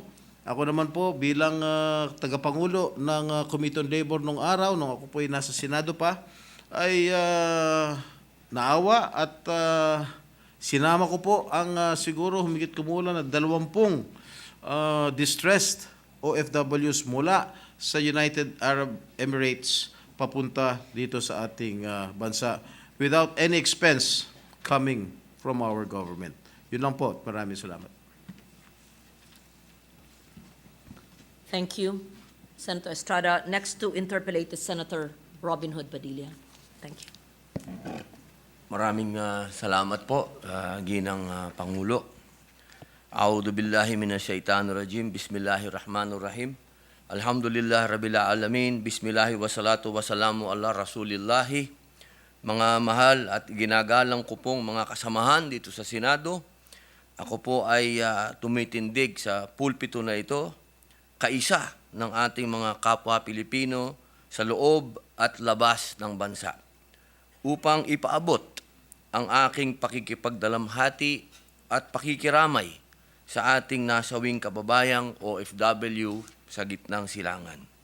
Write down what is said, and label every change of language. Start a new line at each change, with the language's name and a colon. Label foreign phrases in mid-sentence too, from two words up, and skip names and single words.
Filipino: Ako naman po bilang tagapangulo ng Committee on Labor nung araw, nung ako po ay nasa Senado pa, ay naawa at sinama ko po ang siguro humigit kumulang na 20
English: distressed OFWs
Filipino: mula sa United Arab Emirates papunta dito sa ating bansa
English: without any expense coming from our government.
Filipino: Yun lang po. Maraming salamat.
English: Thank you, Senator Estrada. Next to interpellate is Senator Robin Hood Padilla. Thank you.
Filipino: Maraming salamat po, Ginang Pangulo.
Arabic: أعوذ بالله من الشيطان الرجيم. بسم الله الرحمن الرحيم. الحمد لله رب العالمين. بسم الله والصلاة والسلام على رسول الله.
Filipino: Mga mahal at ginagalang ko pong mga kasamahan dito sa Senado, ako po ay tumitindig sa pulpito na ito, kaisa ng ating mga kapwa Pilipino sa loob at labas ng bansa, upang ipaabot ang aking pakikipagdalamhati at pakikiramay sa ating nasawing kababayang OFW sa gitnang silangan.